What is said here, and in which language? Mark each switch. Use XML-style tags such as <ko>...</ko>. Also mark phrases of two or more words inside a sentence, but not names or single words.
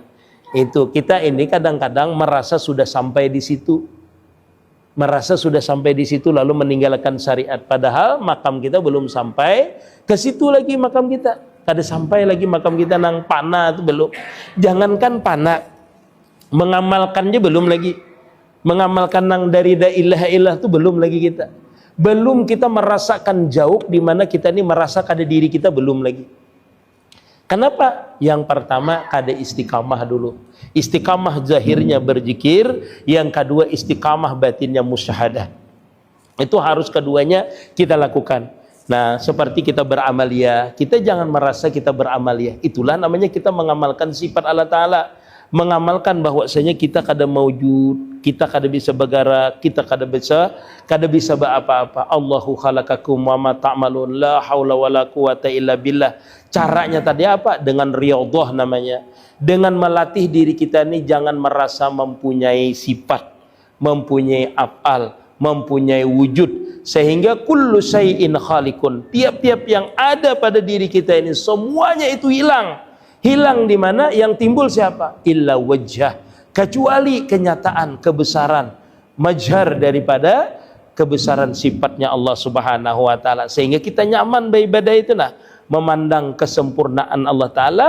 <id>Itu kita ini kadang-kadang merasa sudah sampai di situ, lalu meninggalkan syariat, padahal makam kita belum sampai ke situ lagi. Makam kita kada sampai lagi, makam kita nang pana itu belum. Jangankan pana, mengamalkannya belum lagi. Mengamalkan nang dari</id> <ar>لا إله إلا الله</ar> <id>itu belum lagi kita. Belum kita merasakan jauh di mana kita ini merasa kada diri kita, belum lagi. Kenapa? Yang pertama kada istiqamah dulu. Istiqamah zahirnya berzikir, yang kedua istiqamah batinnya musyahadah. Itu harus keduanya kita lakukan. Nah, seperti kita beramaliyah, kita jangan merasa kita beramaliyah. Itulah namanya kita mengamalkan sifat Allah Ta'ala. Mengamalkan bahwasanya kita kada maujud, kita kada bisa bergerak, kita kada bisa apa-apa.</id> <ar>الله خلقكم وما تعملون، لا حول ولا قوة إلا بالله.</ar> <id>Caranya tadi apa? Dengan riyadhah namanya. Dengan melatih diri kita ini jangan merasa mempunyai sifat, mempunyai af'al, mempunyai wujud, sehingga</id> <ar>كل شيء خالق.</ar> <id>Tiap-tiap yang ada pada diri kita ini semuanya itu hilang. Hilang di mana? Yang timbul siapa?</id> <ar>إلا وجهه,</ar> <id>kecuali kenyataan kebesaran, majhar daripada kebesaran sifatnya Allah</id> <ar>سبحانه وتعالى,</ar> <id>sehingga kita nyaman beribadah itu memandang kesempurnaan Allah Ta'ala</id>